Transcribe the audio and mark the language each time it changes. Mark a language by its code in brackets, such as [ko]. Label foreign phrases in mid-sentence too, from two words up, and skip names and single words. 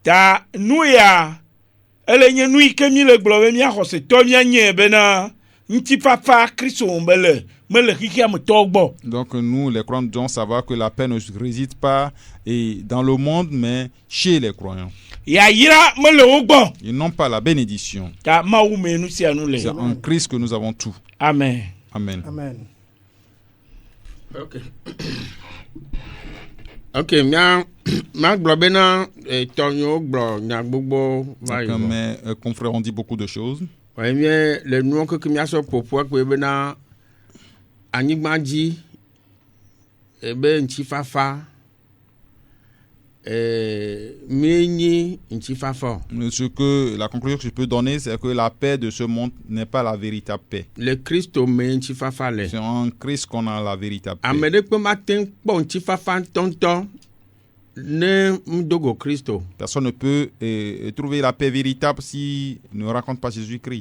[fr] Donc nous, les croyants, devons savoir que la paix ne réside pas dans le monde, mais chez les croyants. Ils n'ont pas la bénédiction. C'est en Christ que nous avons tout. Amen. Amen. Amen. [ee] Ok, ma globena tonyo glo nya gbogbo va yo. [fr] Mes confrères ont dit beaucoup de choses. Ouais, mais le nom que [ee] mia so popo ko bena anyigbaji ebe nchi fafa [fr] La conclusion que je peux donner, c'est que la paix de ce monde n'est pas la véritable paix. Le Christ C'est en Christ qu'on a la véritable paix. Personne ne peut trouver la paix véritable s'il ne raconte pas Jésus-Christ.